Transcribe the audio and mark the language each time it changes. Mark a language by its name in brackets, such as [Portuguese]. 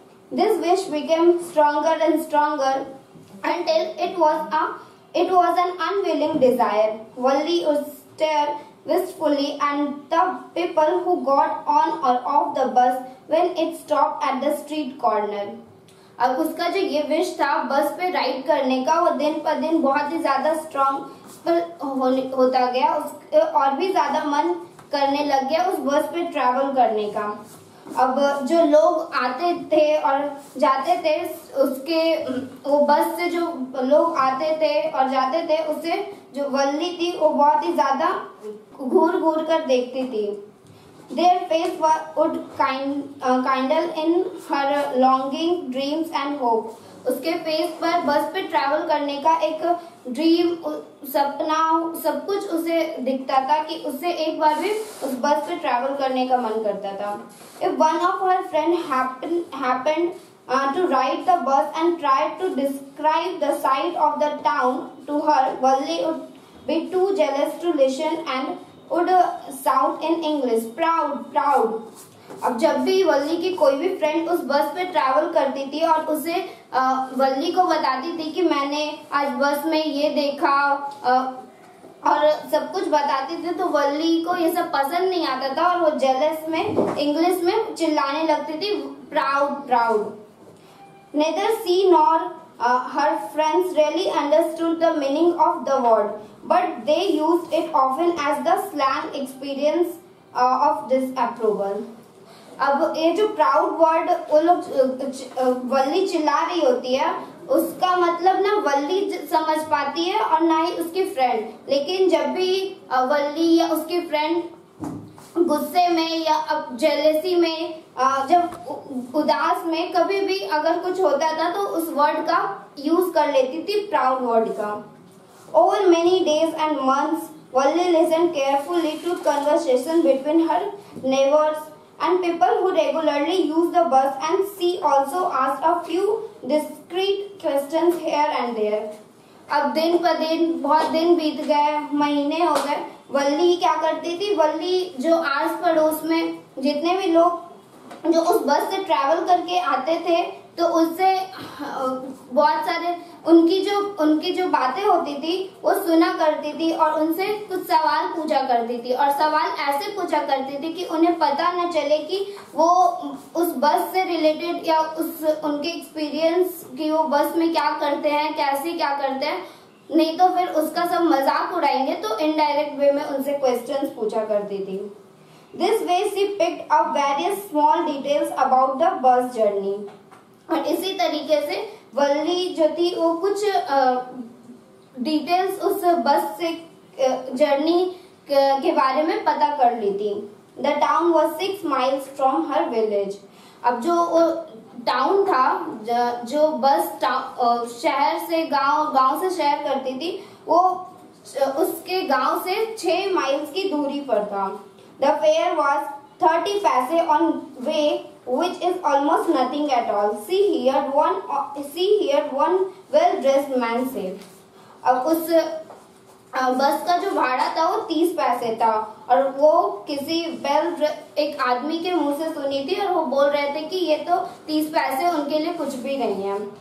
[English] This wish became stronger and stronger until it was an unwilling desire. Valli would stare wistfully at the people who got on or off the bus when it stopped at the street corner. [Hindi] अब उसका जो ये wish था बस पे ride करने का वो दिन पर दिन बहुत ही ज्यादा होता गया, और भी ज्यादा मन करने लग गया उस बस पे ट्रैवल करने का। अब जो लोग आते थे और जाते थे उसके, वो बस से जो लोग आते थे और जाते थे, उससे जो वल्ली थी वो बहुत ही ज्यादा घूर घूर कर देखती थी। [English] Their face would kindle in her longing, dreams and hope. [Hindi] उसके फेस पर बस पे ट्रैवल करने का एक ड्रीम, सपना, सब कुछ उसे दिखता था कि उससे एक बार भी उस बस पे ट्रैवल करने का मन करता था। [English] If one of her friend happened to ride the bus and tried to describe the sight of the town to her, Valli would be too jealous to listen and would shout in English, proud, proud. [Hindi] अब जब भी वल्ली की कोई भी friend उस बस पे travel करती थी और उसे वल्ली को बताती थी कि मैंने आज बस में ये देखा और सब कुछ बताती थी, तो वल्ली को ये सब पसंद नहीं आता था और वो जेलस में इंग्लिश में चिल्लाने लगती थी, proud, proud. [English] Neither she nor her friends really understood the meaning of the word, but they used it often as the slang experience of disapproval. [Hindi] अब ये जो प्राउड वर्ड वो लोग वल्ली चिल्ला रही होती है, उसका मतलब ना वल्ली समझ पाती है और ना ही उसकी फ्रेंड। लेकिन जब भी वल्ली या उसकी फ्रेंड गुस्से में या जेलेसी में, जब उदास में, कभी भी अगर कुछ होता था तो उस वर्ड का यूज कर लेती थी, प्राउड वर्ड का। [English] Over many days and months, Valli listened carefully to conversation between her neighbors and people who regularly use the bus, and she also asked a few discreet questions here and there. [Hindi] अब दिन पर दिन बहुत दिन बीत गए, महीने हो गए। वल्ली क्या करती थी, वल्ली जो आस पड़ोस में जितने भी लोग जो उस बस से ट्रैवल करके आते थे, तो उससे बहुत सारे उनकी जो बातें होती थी वो सुना करती थी और उनसे कुछ सवाल पूछा करती थी, और सवाल ऐसे पूछा करती थी कि उन्हें पता न चले कि वो उस बस से रिलेटेड या उनके एक्सपीरियंस कि वो बस में क्या करते हैं, कैसे क्या करते हैं, नहीं तो फिर उसका सब मजाक उड़ाएंगे, तो इनडायरेक्ट वे में उनसे क्वेश्चंस पूछा करती थी। [English] This way she picked up various small details about the bus journey. [Hindi] और इसी तरीके से वल्ली जो थी वो कुछ डिटेल्स उस बस से जर्नी के बारे में पता कर ली थी। [English] The town was 6 miles from her village. [Hindi] अब जो टाउन था, जो बस शहर से गांव से शहर करती थी, वो उसके गांव से 6 माइल्स की दूरी पर था। [English] The fare was 30 paise on way, which is almost nothing at all. She heard one well-dressed man say. [Hindi] अब उस बस का जो भाड़ा था वो 30 पैसे था, और वो किसी एक आदमी के मुंह से सुनी थी, और वो बोल रहे थे कि ये तो 30 पैसे उनके लिए कुछ भी नहीं है।